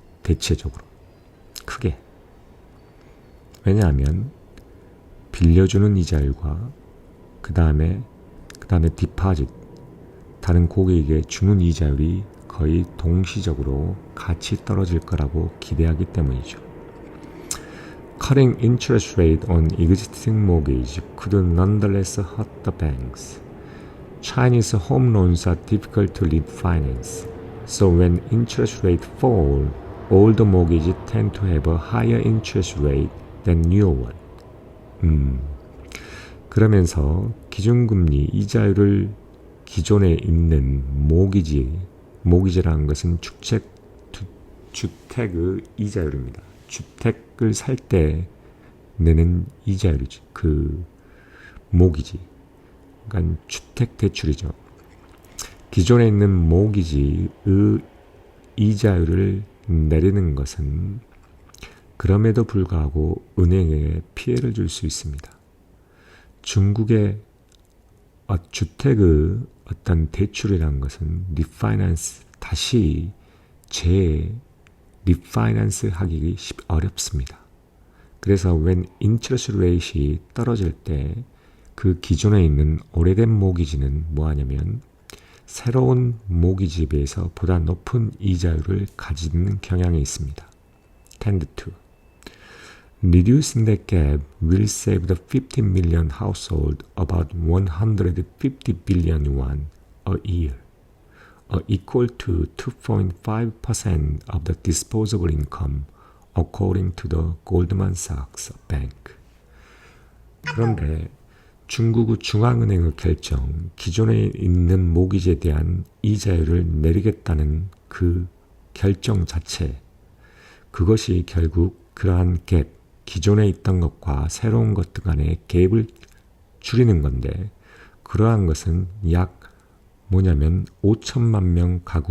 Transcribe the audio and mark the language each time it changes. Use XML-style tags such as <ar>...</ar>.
<ko>대체적으로 크게. 왜냐하면 빌려주는 이자율과 그 다음에 디파짓 다른 고객에게 주는 이자율이 거의 동시적으로 같이 떨어질 거라고 기대하기 때문이죠.</ko> <en>Cutting interest rate on existing mortgage could nonetheless hurt the banks. Chinese home loans are difficult to refinance, so when interest rates fall, older mortgages tend to have a higher interest rate than newer one.</en> <ko>그러면서 기준금리 이자율을 기존에 있는 모기지라는 것은 주택의 이자율입니다. 주택을 살 때 내는 이자율이죠. 그 모기지. 그러니까 주택 대출이죠. 기존에 있는 모기지의 이자율을 내리는 것은 그럼에도 불구하고 은행에 피해를 줄 수 있습니다. 중국의 주택의 어떤 대출이라는 것은 다시 리파이낸스 하기 어렵습니다. 그래서</ko> <en>when interest rate</en> <ko>이 떨어질 때 그 기존에 있는 오래된 모기지는 뭐하냐면 새로운 모기지에 비해서 보다 높은 이자율을 가지는 경향이 있습니다.</ko> <en>tend to. Reducing that gap will save the 50 million household about 150 billion yuan a year, equal to 2.5% of the disposable income, according to the Goldman Sachs Bank.</en> <ko>그런데 중국 중앙은행의 결정, 기존에 있는 모기지에 대한 이자율을 내리겠다는 그 결정 자체, 그것이 결국 그러한 갭, 기존에 있던 것과 새로운 것들 간의 갭을 줄이는 건데, 그러한 것은 약 5천만 명</ko>